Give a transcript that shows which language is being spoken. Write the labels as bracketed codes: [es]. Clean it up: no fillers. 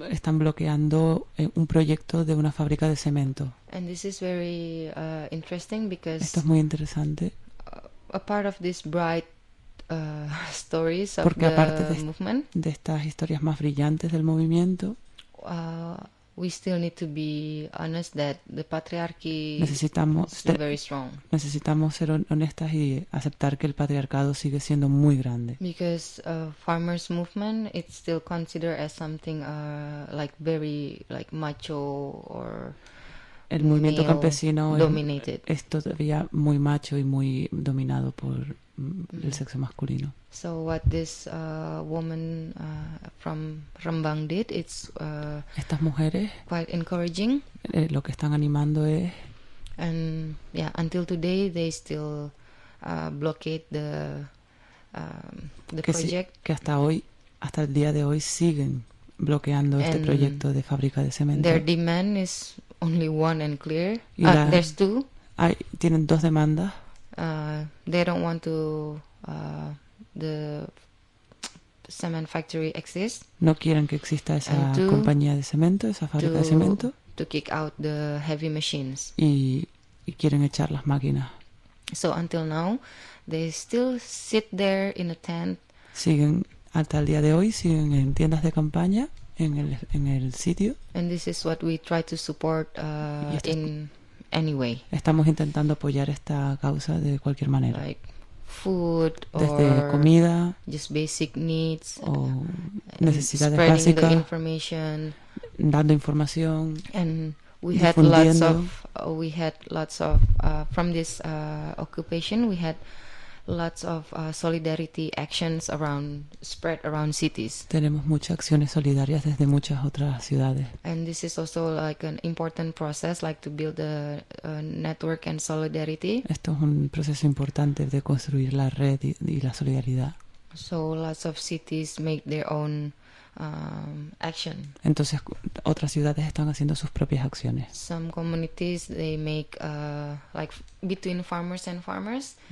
[es] Están bloqueando un proyecto de una fábrica de cemento. [en] And this is very interesting because [es] esto es muy interesante. [en] A part of these bright stories of the movement. [es] De estas historias más brillantes del movimiento. [en] We still need to be honest that the patriarchy [es] necesitamos, [en] is still very strong. [es] Necesitamos ser honestas y aceptar que el patriarcado sigue siendo muy grande. [en] Because farmers' movement, it's still considered as something like very like macho or [es] el movimiento [en] male [es] campesino [en] dominated. [es] Es todavía muy macho y muy dominado por el sexo masculino. [en] So what this woman from Rambam did, it's [es] estas mujeres [en] quite encouraging. [es] Lo que están animando es [en] and yeah, until today they still blockade the [es] que [en] project. [es] Que hasta hoy, hasta el día de hoy siguen bloqueando [en] and [es] este proyecto de fábrica de cemento. [en] Their demand is only one and clear. [es] Y la, [en] there's two. [es] Hay, tienen dos demandas. [en] They don't want to the cement factory exist. [es] No quieren que exista esa [en] two, [es] compañía de cemento, esa fábrica de cemento. [en] To kick out the heavy machines. [es] Y quieren echar las máquinas. [en] So until now, they still sit there in a tent. [es] Siguen hasta el día de hoy siguen en tiendas de campaña en el sitio. [en] And this is what we try to support in. Anyway, [es] estamos intentando apoyar esta causa de cualquier manera. [en] Like food or [es] desde comida, [en] just basic needs [es] o necesidades [en] spreading [es] básicas, [en] the information, [es] dando información. [en] And we had lots of from this occupation, we had lots of solidarity actions around spread around cities. [es] Tenemos muchas acciones solidarias desde muchas otras ciudades. [en] And this is also like an important process, like to build a network and solidarity. [es] Esto es un proceso importante de construir la red y la solidaridad. [en] So lots of cities make their own action. [es] Entonces otras ciudades están haciendo sus propias acciones. [en] Some communities they make like between farmers and farmers.